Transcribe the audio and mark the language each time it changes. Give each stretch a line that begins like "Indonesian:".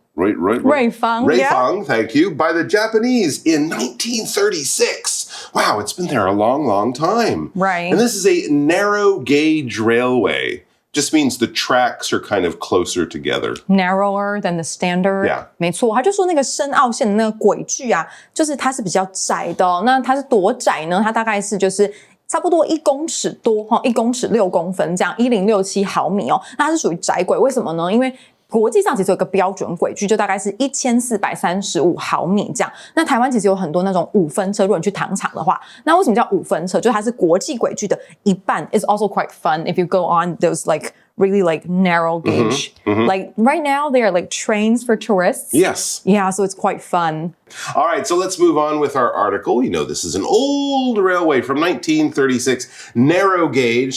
English: Ruifang, yeah. Thank you, by the Japanese in 1936. Wow, it's been there a long, long time. Right. And this is a narrow gauge railway. Just means the tracks are kind of closer together. Narrower than the standard. Yeah.
Chinese: 没错，他就说那个深澳线的那个轨距啊，就是它是比较窄的哦。那它是多窄呢？它大概是就是差不多1公尺多，1公尺6公分这样，1067毫米哦。那它是属于窄轨，为什么呢？因为国际上其实有个标准轨距，就大概是1435毫米这样。那台湾其实有很多那种5分车，如果你去糖厂的话，那为什么叫5分车？就是它是国际轨距的一半。
English: It's also quite fun if you go on those like really like narrow gauge. Like right now they are like trains for tourists. Yes. Yeah, so it's quite fun. All right, so let's move on with our article. You know, this is an old railway from 1936, narrow gauge.